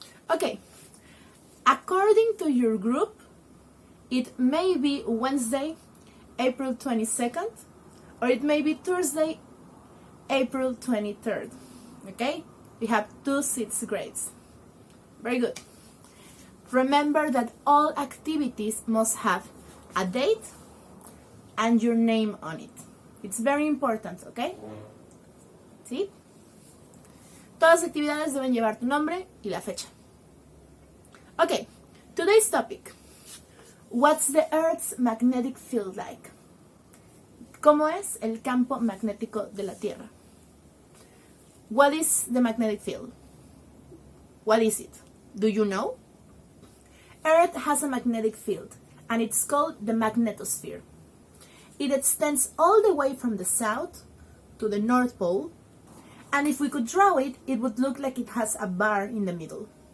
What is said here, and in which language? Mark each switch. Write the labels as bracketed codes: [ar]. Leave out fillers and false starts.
[en] Okay, according to your group, it may be Wednesday, April 22nd, or it may be Thursday, April 23rd. Okay? We have 2 6th grades. Very good. Remember that all activities must have a date and your name on it. It's very important, okay? [es] ¿Sí? Todas las actividades deben llevar tu nombre y la fecha. [en] Okay, today's topic. What's the Earth's magnetic field like? [es] ¿Cómo es el campo magnético de la Tierra? [en] What is the magnetic field? What is it? Do you know? Earth has a magnetic field, and it's called the magnetosphere. It extends all the way from the south to the North Pole, and if we could draw it, it would look like it has a bar in the middle.